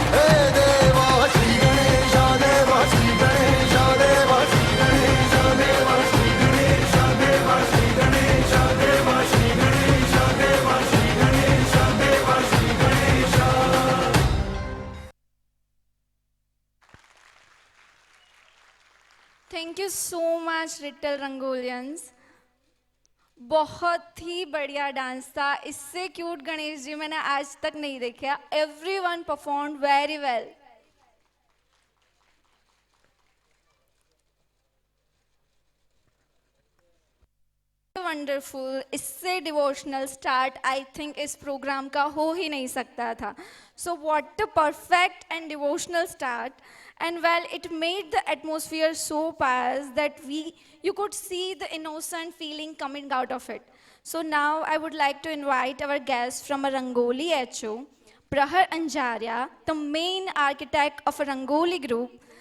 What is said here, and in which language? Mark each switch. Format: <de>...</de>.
<mr>हे देवा श्री गणेश देवा श्री गणेश देवा श्री गणेश देवा श्री गणेश देवा श्री गणेश देवा श्री गणेश देवा श्री गणेश देवा Shri Ganesh.</mr> <en>Thank you so much, little Rangolians.</en> <hi>बहुत ही बढ़िया डांस था, इससे क्यूट गणेश जी मैंने आज तक नहीं देखा.</hi> <en>Everyone performed very well.</en> <hi>Wonderful, इससे डिवोशनल स्टार्ट</hi> <en>I think</en> <hi>इस प्रोग्राम का हो ही नहीं सकता था.</hi> <en>So what a perfect and devotional start. And well, it made the atmosphere so pious that you could see the innocent feeling coming out of it. So now I would like to invite our guest from a Rangoli HO, Prahar Anjaria, the main architect of a Rangoli group.</en>